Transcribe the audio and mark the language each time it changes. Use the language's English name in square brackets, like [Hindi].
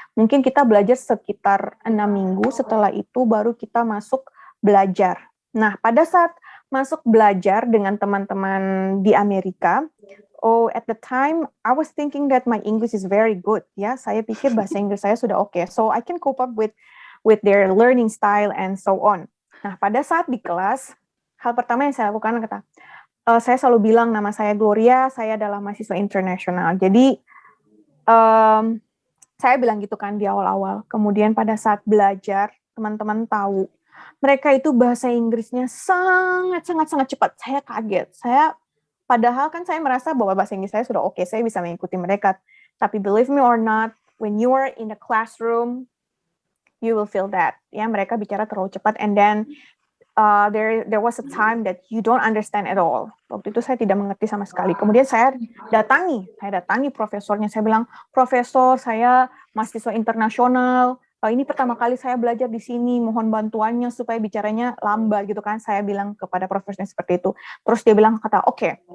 [Indonesian] Mungkin kita belajar sekitar 6 minggu, setelah itu baru kita masuk belajar. Nah, pada saat masuk belajar dengan teman-teman di Amerika, [English] at the time, I was thinking that my English is very good. [Indonesian] Ya, saya pikir bahasa Inggris saya sudah oke. [English] So I can cope up with their learning style and so on. [Indonesian] Nah, pada saat di kelas, hal pertama yang saya lakukan saya selalu bilang nama saya Gloria, saya adalah mahasiswa internasional. Jadi saya bilang gitu kan di awal-awal. Kemudian pada saat belajar, teman-teman tahu mereka itu bahasa Inggrisnya sangat cepat. Saya kaget. Padahal kan saya merasa bahwa bahasa Inggris saya sudah oke, saya bisa mengikuti mereka. Tapi [English] believe me or not, when you are in the classroom, you will feel that. [Indonesian] Ya, mereka bicara terlalu cepat, [English] and then there was a time that you don't understand at all. [Indonesian] Waktu itu saya tidak mengerti sama sekali. Kemudian saya datangi profesornya. Saya bilang, Profesor, saya mahasiswa internasional. Ini pertama kali saya belajar di sini. Mohon bantuannya supaya bicaranya lambat gitu kan. Saya bilang kepada profesornya seperti itu. Terus dia bilang oke.